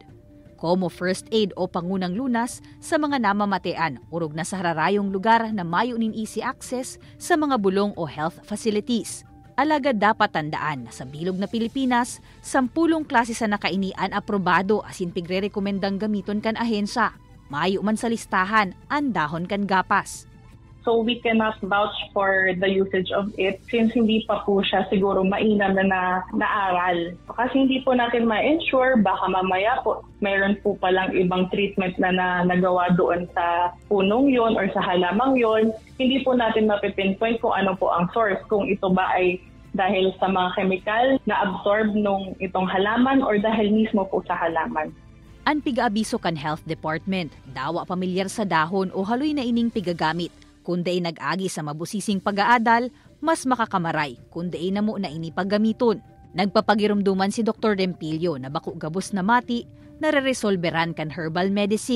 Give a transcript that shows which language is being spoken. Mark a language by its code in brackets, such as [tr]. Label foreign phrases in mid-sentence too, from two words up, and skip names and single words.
[bik] Como [en] first aid [bik] o pangunang lunas sa mga namamatean, urog na sa hararayong lugar na mayo nin [en] easy access [bik] sa mga bulong o [en] health facilities. [bik] Alagad dapat tandaan na sa bilog na Pilipinas, 10 klase sa nakainian aprobado asin pigre-rekomendang gamiton kan ahensya. Mayo man sa listahan, ang dahon kan gapas. [en] So we cannot vouch for the usage of it since [tl] hindi pa po siya siguro mainam na naaral. Kasi hindi po natin ma-ensure, baka mamaya po mayroon po palang ibang treatment na nagawa doon sa punong yon or sa halamang yon. Hindi po natin mapipinpoint kung ano po ang source, kung ito ba ay dahil sa mga chemical na absorb nung itong halaman or dahil mismo po sa halaman. [bik] Ang piga-abiso kan Health Department, dawa pamilyar sa dahon o haloy na ining pigagamit. Kundi nag-agi sa mabusising pag-aadal, mas makakamaray kundi na mo na ini paggamiton. Nagpapagirumduman si Dr. Dempilio na bako gabos na mati, nare-resolveran kan [en] herbal medicine.